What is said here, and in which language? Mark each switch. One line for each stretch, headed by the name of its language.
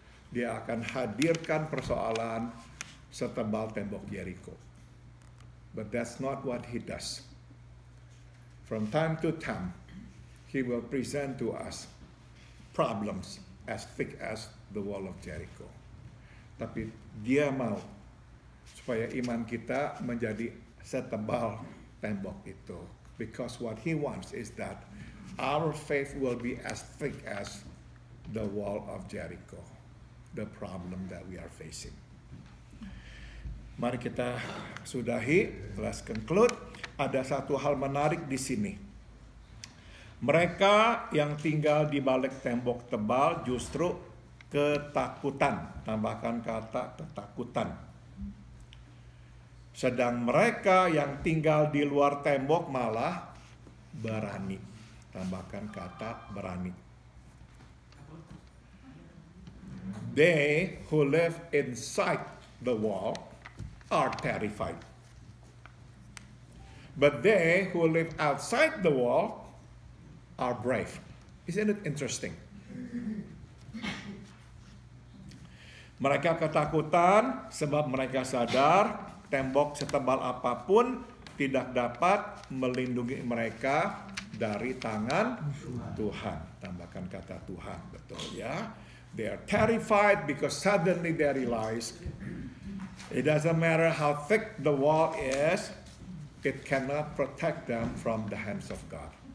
Indonesian: Dia akan hadirkan persoalan setebal tembok Jericho.
English: But that's not what He does. From time to time, He will present to us problems as thick as the wall of Jericho.
Indonesian: Tapi Dia mau supaya iman kita menjadi setebal tembok itu.
English: Because what He wants is that our faith will be as thick as the wall of Jericho, the problem that we are facing.
Indonesian: Mari kita sudahi,
English: let's conclude.
Indonesian: Ada satu hal menarik di sini. Mereka yang tinggal di balik tembok tebal justru ketakutan. Tambahkan kata ketakutan. Sedang mereka yang tinggal di luar tembok malah berani. Tambahkan kata berani.
English: They who live inside the wall are terrified. But they who live outside the wall are brave. Isn't it interesting?
Indonesian: Mereka ketakutan sebab mereka sadar tembok setebal apapun tidak dapat melindungi mereka dari tangan Tuhan. Tambahkan kata Tuhan, betul ya.
English: They are terrified because suddenly they realize it doesn't matter how thick the wall is, it cannot protect them from the hands of God.